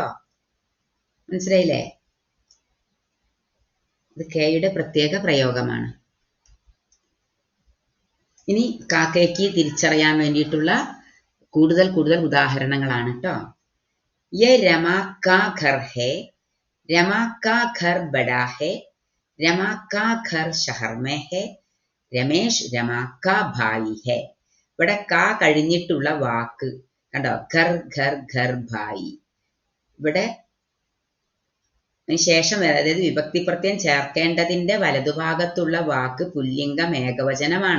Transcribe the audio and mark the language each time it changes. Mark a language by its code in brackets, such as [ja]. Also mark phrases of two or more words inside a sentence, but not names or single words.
[ml] മനസ്സിലായില്ലേ? ഇത് കെയുടെ പ്രത്യേക പ്രയോഗമാണ്. ഇനി കാക്കയ്ക്ക് തിരിച്ചറിയാൻ വേണ്ടിയിട്ടുള്ള കൂടുതൽ ഉദാഹരണങ്ങളാണ് കേട്ടോ. [hi] ये रमा का घर है. रमा का घर बड़ा है. रमा का घर शहर में है. रमेश रमा का भाई है. [ml] ഇവിടെ കാ കഴിഞ്ഞിട്ടുള്ള വാക്ക് കണ്ടോ? [hi] घर घर घर भाई. [ml] ഇവിടെ ശേഷം അതായത് വിഭക്തി പ്രത്യയം ചേർക്കേണ്ടതിന്റെ വലതുഭാഗത്തുള്ള വാക്ക് പുല്ലിംഗം ഏകവചനമാണ്.